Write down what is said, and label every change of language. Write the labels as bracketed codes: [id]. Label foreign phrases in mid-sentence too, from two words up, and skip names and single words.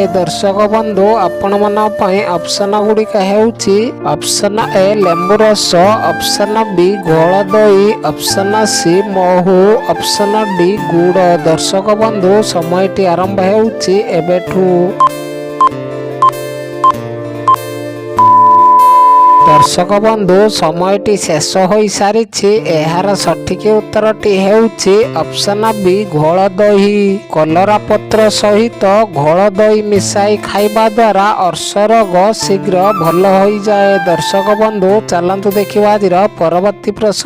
[or] ଦର୍ଶକ ବନ୍ଧୁ ଆପଣ ମାନଙ୍କ ପାଇଁ ଅପସନ ଗୁଡ଼ିକ ହେଉଛି ଅପସନ ଏ ଲେମ୍ବୁ ରସ, ଅପସନ ବି ଘୋଳ ଦହି, ଅପସନ ସି ମହୁ, ଅପସନ ଡି ଗୁଡ଼। ଦର୍ଶକ ବନ୍ଧୁ ସମୟଟି ଆରମ୍ଭ ହେଉଛି ଏବେଠୁ। ଦର୍ଶକ ବନ୍ଧୁ ସମୟଟି ଶେଷ ହୋଇସାରିଛି। ଏହାର ସଠିକ ଉତ୍ତରଟି ହେଉଛି ଅପସନ ବି ଘୋଳ ଦହି। କଲରା ପତ୍ର ସହିତ ଘୋଳ ଦହି ମିଶାଇ ଖାଇବା ଦ୍ୱାରା ଅର୍ଶ ରୋଗ ଶୀଘ୍ର ଭଲ ହୋଇଯାଏ। ଦର୍ଶକ ବନ୍ଧୁ ଚାଲନ୍ତୁ ଦେଖିବା ଆଜିର ପରବର୍ତ୍ତୀ ପ୍ରଶ୍ନ।